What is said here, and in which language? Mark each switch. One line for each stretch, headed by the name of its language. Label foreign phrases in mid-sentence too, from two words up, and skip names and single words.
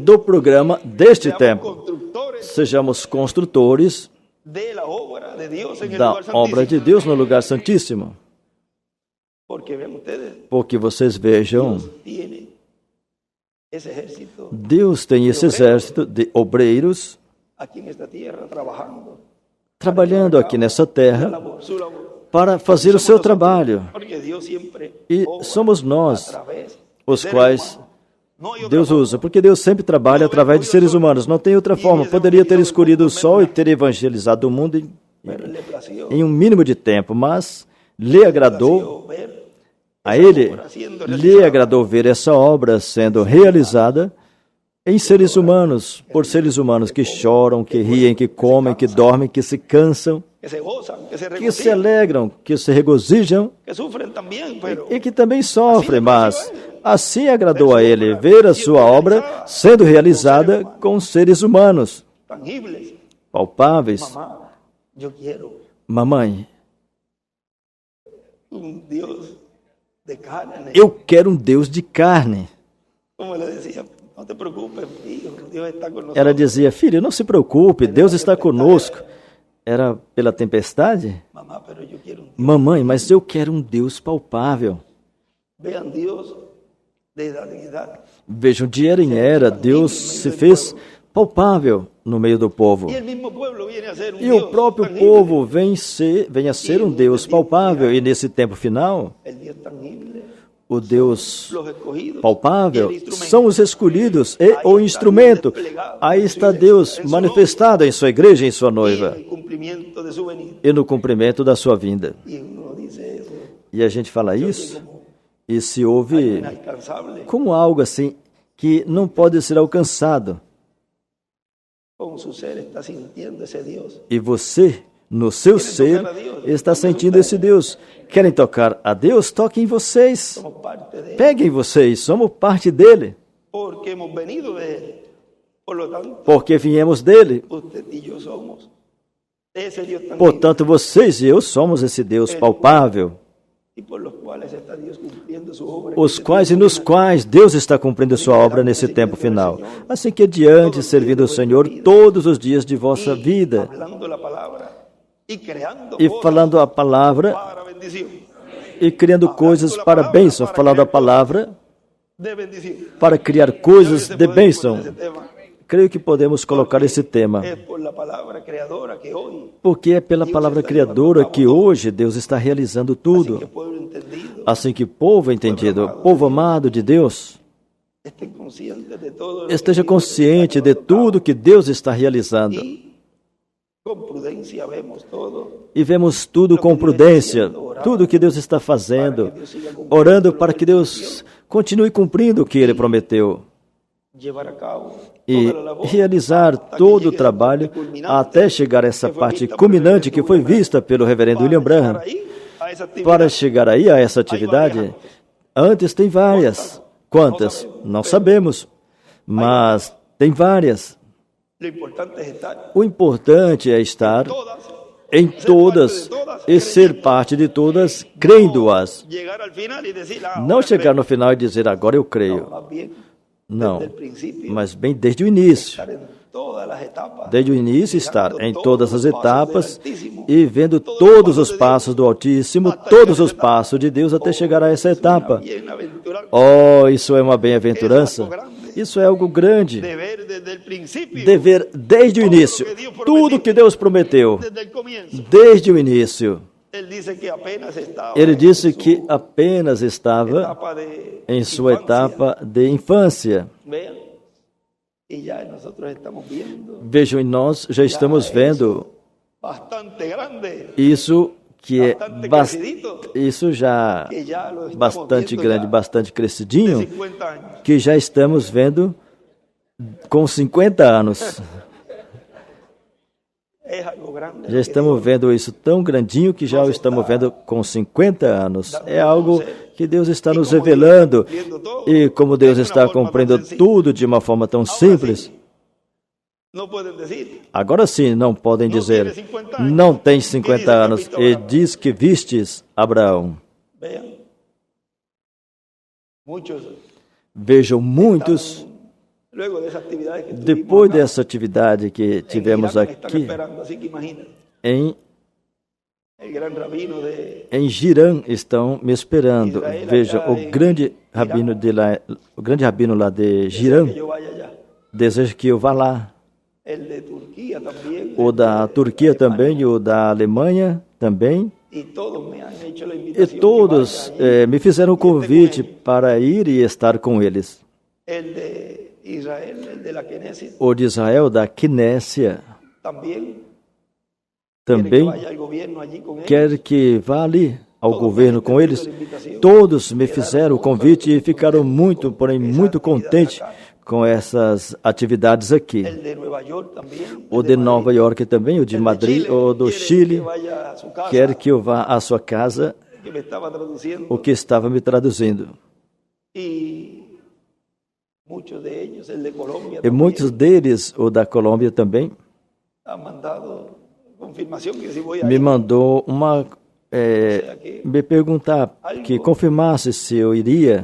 Portuguese: do programa deste
Spanish: Seamos
Portuguese: tempo.
Spanish: constructores
Portuguese: Sejamos construtores
Spanish: de la obra de Dios en el
Portuguese: da lugar obra de
Spanish: santísimo.
Portuguese: Deus no lugar santíssimo.
Spanish: Porque vean ustedes,
Portuguese: Porque vocês vejam,
Spanish: Dios tiene ese ejército
Portuguese: Deus tem esse exército de obreiros
Spanish: aquí en esta tierra trabajando.
Portuguese: trabalhando aqui nessa terra
Spanish: Su labor.
Portuguese: para fazer o seu trabalho.
Spanish: Porque Dios siempre
Portuguese: E obra somos nós através de os seres quais
Spanish: humanos. No hay otra
Portuguese: Deus
Spanish: forma.
Portuguese: usa, porque Deus sempre trabalha através de seres humanos. Não tem outra forma. Poderia ter escolhido o sol e ter evangelizado o mundo
Spanish: Pero le plació,
Portuguese: em um mínimo de tempo, mas lhe agradou,
Spanish: ver
Portuguese: a ele lhe agradou ver essa obra sendo realizada em seres humanos, por seres humanos que choram, que riem, que comem, que dormem, que se cansam,
Spanish: que se gozan, que se que se regocijan,
Portuguese: alegram, que se regozijam
Spanish: que sufren también, pero
Portuguese: e que também sofrem, mas assim agradou a ele ver a sua obra sendo realizada com seres humanos,
Spanish: tangibles.
Portuguese: palpáveis.
Spanish: Mamá, yo quiero
Portuguese: Mamãe,
Spanish: un Dios de carne.
Portuguese: eu quero um Deus de carne.
Spanish: Como le decía, no te preocupes, hijo, Dios está con nosotros.
Portuguese: Ela dizia, filho, não se preocupe, Deus está conosco. Era pela tempestade?
Spanish: Mamá, pero yo quiero un Dios.
Portuguese: Mamãe, mas eu quero um Deus palpável.
Spanish: Vean Dios de la dignidad.
Portuguese: Vejam, de era em era, Deus se fez palpável no meio do povo.
Spanish: Y el mismo pueblo viene a ser un
Portuguese: E
Spanish: Dios
Portuguese: o próprio
Spanish: tangible.
Portuguese: povo vem a ser um Deus palpável. E nesse tempo final,
Spanish: El Dios tangible,
Portuguese: o Deus
Spanish: los escogidos,
Portuguese: palpável
Spanish: y el instrumento.
Portuguese: são os escolhidos e o instrumento. Aí está Deus manifestado em sua igreja, em sua
Spanish: Y
Portuguese: noiva,
Spanish: el cumplimiento de su venida.
Portuguese: e no cumprimento da sua vinda.
Spanish: Y uno dice eso,
Portuguese: E a gente fala isso, e se ouve
Spanish: inalcanzable,
Portuguese: como algo assim que não pode ser alcançado.
Spanish: con su ser está sintiendo ese Dios.
Portuguese: E você, no seu ser, está sentindo esse Deus. Querem tocar a Deus? Toquem vocês.
Spanish: Somos parte de él,
Portuguese: Peguem vocês, somos parte dele.
Spanish: porque hemos venido de él. Por lo tanto,
Portuguese: Porque viemos dele.
Spanish: usted y yo somos ese Dios tangible,
Portuguese: Portanto, vocês e eu somos esse Deus palpável,
Spanish: y por los cuales está Dios cumpliendo su obra.
Portuguese: os quais e nos quais Deus está cumprindo sua obra nesse tempo final. Assim que adiante, servindo o Senhor todos os dias de vossa vida
Spanish: Hablando la palabra y creando
Portuguese: e
Spanish: cosas
Portuguese: falando a palavra
Spanish: para bendición.
Portuguese: e criando coisas para bênção, falando a palavra
Spanish: De bendición.
Portuguese: para criar coisas de bênção.
Spanish: Ese tema
Portuguese: Creio que podemos colocar esse tema,
Spanish: es por la palabra creadora que hoy,
Portuguese: porque é pela palavra criadora que hoje Deus está realizando que tudo.
Spanish: pueblo entendido,
Portuguese: Assim que povo entendido, povo amado de Deus,
Spanish: estén conscientes de todo lo
Portuguese: esteja que consciente de tudo que Deus está realizando.
Spanish: y con prudencia vemos todo,
Portuguese: E vemos tudo com prudência, tudo que Deus está fazendo, orando para que Deus continue cumprindo o que Ele prometeu
Spanish: llevar a cabo
Portuguese: e
Spanish: toda la labor
Portuguese: realizar
Spanish: hasta que
Portuguese: todo o
Spanish: llegue esa
Portuguese: trabalho
Spanish: parte culminante
Portuguese: até chegar a essa que foi parte vista por culminante que foi
Spanish: William Branham.
Portuguese: vista pelo reverendo William
Spanish: Para
Portuguese: Branham.
Spanish: llegar ahí, a esa actividad.
Portuguese: Para chegar aí a essa atividade, antes tem várias. Quantas? Não sabemos, mas tem várias.
Spanish: Lo importante es estar
Portuguese: O importante é estar
Spanish: todas,
Portuguese: em todas e ser parte de todas, crendo-as.
Spanish: llegar al final y decir, ah,
Portuguese: Não
Spanish: ahora
Portuguese: chegar no final e dizer, agora eu
Spanish: creo.
Portuguese: creio.
Spanish: Más bien,
Portuguese: Não,
Spanish: desde el principio,
Portuguese: mas bem desde o início.
Spanish: estar en todas las etapas,
Portuguese: Desde o início, estar em todas as etapas e vendo
Spanish: todos
Portuguese: todos os passos do Altíssimo, todos os passos de Deus até chegar a essa etapa.
Spanish: bienaventurado
Portuguese: Oh, isso é uma bem-aventurança. Isso é algo grande.
Spanish: de ver desde el principio,
Portuguese: De ver desde o início tudo que Deus prometeu.
Spanish: desde el comienzo.
Portuguese: Desde o início.
Spanish: Él dice que apenas estaba
Portuguese: Ele disse
Spanish: en su
Portuguese: que apenas estava
Spanish: etapa de
Portuguese: em sua
Spanish: infancia.
Portuguese: etapa de infância.
Spanish: Vean, y ya nosotros estamos viendo
Portuguese: Vejam, e nós já estamos vendo
Spanish: bastante grande,
Portuguese: isso que é
Spanish: bastante crecidito,
Portuguese: isso já
Spanish: que ya lo estamos
Portuguese: bastante
Spanish: viendo
Portuguese: grande,
Spanish: ya
Portuguese: bastante
Spanish: de
Portuguese: crescidinho,
Spanish: 50 años.
Portuguese: que já estamos vendo com 50 anos.
Spanish: Es algo grande.
Portuguese: Já estamos vendo isso tão grandinho que já o estamos vendo com 50 anos. É algo que Deus está nos revelando. E como Deus está cumprindo tudo de uma forma tão simples,
Spanish: No pueden decir,
Portuguese: agora sim não podem dizer, não tem 50 anos, e diz que vistes Abraão.
Spanish: vean, muchos
Portuguese: Vejam, muitos,
Spanish: luego de esa actividad que
Portuguese: depois
Spanish: tuvimos acá,
Portuguese: dessa atividade que tivemos
Spanish: en Irak, están
Portuguese: aqui
Spanish: esperando, así que imagina,
Portuguese: em
Spanish: el gran rabino de
Portuguese: Em Girã estão me esperando.
Spanish: Israel,
Portuguese: Veja,
Spanish: acá
Portuguese: o em grande rabino de lá, o grande rabino lá de Girã
Spanish: que yo vaya allá.
Portuguese: deseja que eu vá lá.
Spanish: El de Turquía también.
Portuguese: O
Spanish: el
Portuguese: da
Spanish: de
Portuguese: Turquia
Spanish: Alemania.
Portuguese: também, o da Alemanha também.
Spanish: Y todos me han hecho la
Portuguese: E
Spanish: invitación
Portuguese: todos
Spanish: que vaya allí.
Portuguese: me fizeram o convite para ir e estar com eles.
Spanish: El de Israel, el de la Knesset,
Portuguese: O de Israel, da Quinécia,
Spanish: también quiere que
Portuguese: também
Spanish: vaya al gobierno allí con ellos.
Portuguese: quer que vá ali ao governo com eles. Todos me fizeram o convite e ficaram muito, porém, muito contentes com essas atividades aqui.
Spanish: El de Nueva York también.
Portuguese: O de Nova York também, o de Madrid, o do Chile,
Spanish: Que vaya a su casa,
Portuguese: quer que eu vá à sua casa,
Spanish: que me estaba traduciendo.
Portuguese: o que estava me traduzindo.
Spanish: Y muchos de ellos, el de Colombia
Portuguese: E
Spanish: también,
Portuguese: muitos deles, o da Colômbia também,
Spanish: han mandado confirmación que si voy
Portuguese: me
Spanish: ahí,
Portuguese: mandou me perguntar, que confirmasse se eu iria.